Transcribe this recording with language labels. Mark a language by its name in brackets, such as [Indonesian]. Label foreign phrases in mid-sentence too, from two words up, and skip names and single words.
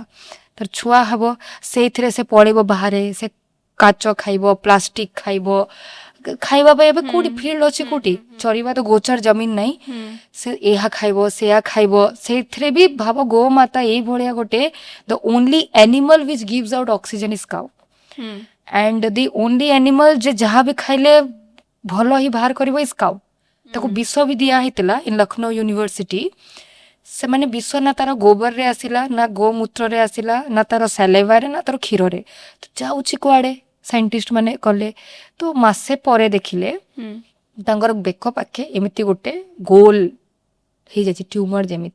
[Odia] ତାର ଛୁଆ ହବ, ସେଇଥିରେ ସେ ପଳେଇବ ବାହାରେ, ସେ କାଚ ଖାଇବ, ପ୍ଲାଷ୍ଟିକ ଖାଇବ। ଖାଇବା ପାଇଁ ଏବେ କୋଉଠି ଫିଲ୍ଡ ଅଛି, କୋଉଠି ଚରିବା ତ ଗୋଚର ଜମିନ ନାହିଁ। ସେ ଏହା ଖାଇବ, ସେୟା ଖାଇବ। ସେଇଥିରେ ବି ଭାବ ଗୋମାତା ଏଇଭଳିଆ ଗୋଟେ [English] the only animal which gives out oxygen is cow and the only animal [Odia] ଯେ ଯାହା ବି ଖାଇଲେ ଭଲ ହିଁ ବାହାର କରିବ [English] is cow. [Odia] ତାକୁ ବିଷ ବି ଦିଆ ହେଇଥିଲା ଇନ୍ ଲକ୍ଷ୍ନୌ ୟୁନିଭର୍ସିଟି। ସେମାନେ ବିଷ ନା ତାର ଗୋବରରେ ଆସିଲା, ନା ଗୋମୂତ୍ରରେ ଆସିଲା, ନା ତାର ସାଲେଭାରେ, ନା ତାର କ୍ଷୀରରେ। ତ ଯାଉଛି କୁଆଡେ ସାଇଣ୍ଟିଷ୍ଟ ମାନେ କଲେ। ତ ମାସେ ପରେ ଦେଖିଲେ ତାଙ୍କର ବେକ ପାଖେ ଏମିତି ଗୋଟେ ଗୋଲ ହେଇଯାଇଛି ଟ୍ୟୁମର ଯେମିତି।